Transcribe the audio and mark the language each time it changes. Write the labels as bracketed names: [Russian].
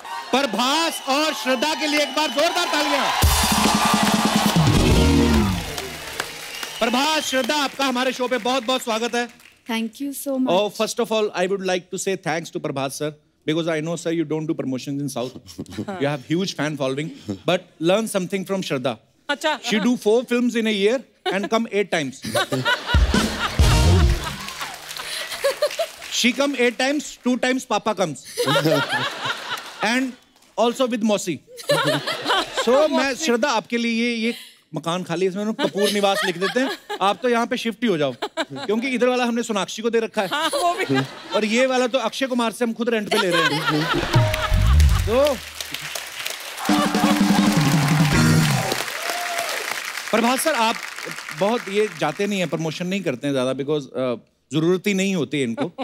[Hindi] प्रभास और श्रद्धा के लिए एक बार जोरदार तालियां। प्रभास, श्रद्धा, आपका हमारे शो पे बहुत-बहुत स्वागत है। [English] Thank you so much. Oh, first of all, I would like to say thanks to Prabhas sir, because I know, sir, you don't do promotions in South. You have huge fan following, but learn something from Shraddha. [Hindi] अच्छा। [English] She do 4 films in a year and come 8 times. She come 8 times, 2 times Papa comes. And also with Mosi. [Hindi] So मैं श्रद्धा आपके लिए ये मकान खाली है, इसमें कपूर निवास लिख देते हैं। आप तो यहाँ पे शिफ्ट ही हो जाओ, क्योंकि इधर वाला हमने सोनाक्षी को दे रखा है। हाँ, वो भी। और ये वाला तो अक्षय कुमार से हम खुद रेंट पे ले रहे हैं। तो प्रभास सर, आप बहुत ये जाते नहीं हैं, प्रमोशन नहीं करते हैं ज्यादा, बिकॉज जरूरत ही नहीं होती है इनको।